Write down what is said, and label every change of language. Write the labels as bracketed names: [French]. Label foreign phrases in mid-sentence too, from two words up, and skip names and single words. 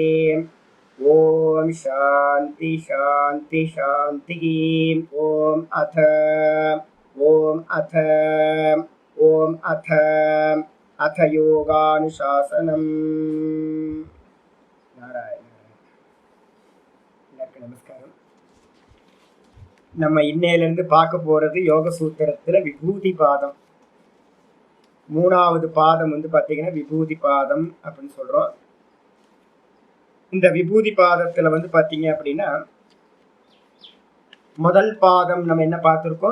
[Sanskrit] ओम शांति शांति शांति। ओम अथ अथ योगानुशासनम्। [Tamil] नारायण நமஸ்காரம். நம்ம இன்னையிலிருந்து பார்க்க போறது யோக சூத்திரத்துல விபூதி பாதம். மூணாவது பாதம் பாத்தீங்கன்னா விபூதி பாதம் அப்படின்னு சொல்றோம். இந்த விபூதி பாதத்துல பாத்தீங்க அப்படின்னா முதல் பாதம் நம்ம என்ன பார்த்திருக்கோம்?